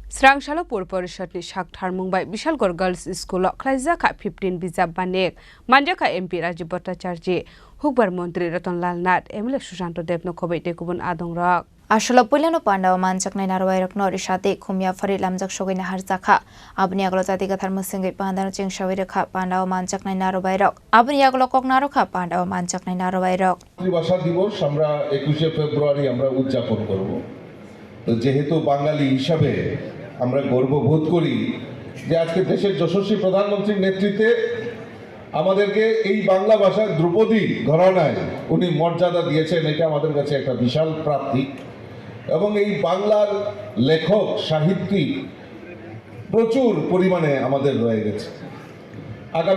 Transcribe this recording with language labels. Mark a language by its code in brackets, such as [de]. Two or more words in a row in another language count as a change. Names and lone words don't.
[trp] Srangsalo Parishad ni Saktharmun bai Bishalgarh Girls School Khlaijakha15th Bijap Banik Manjaka MP Rajiv Bhattacharya Hukbar Mantri Ratonlal Nath MLA Susanto Debno Khobai Tekubun Adongrak Asolo Puliano Pandawa Manjaknai Narwairak Norishate Kumya Farid Lamjak Shogina Harzaka Abni Aglo Saktharmun Singai Pandano Ching Shawiraka Pandawa Manjaknai Narwairak Abni Aglo Koknaroka Pandawa Manjaknai Narwairak [bn] ভাষা দিবস আমরা 21শে ফেব্রুয়ারি আমরা উদযাপন করব তো যেহেতু বাঙালি হিসাবে আমরা গর্ববোধ করি যে আজকে দেশের যশস্বী প্রধানমন্ত্রীর নেতৃত্বে আমাদেরকে এই বাংলা ভাষার ধ্রুপদী ঘরানায় উনি মর্যাদা দিয়েছেন এটা আমাদের কাছে একটা বিশাল প্রাপ্তি এবং এই বাংলার লেখক সাহিত্যিক প্রচুর পরিমাণে আমাদের রয়ে গেছে আগামী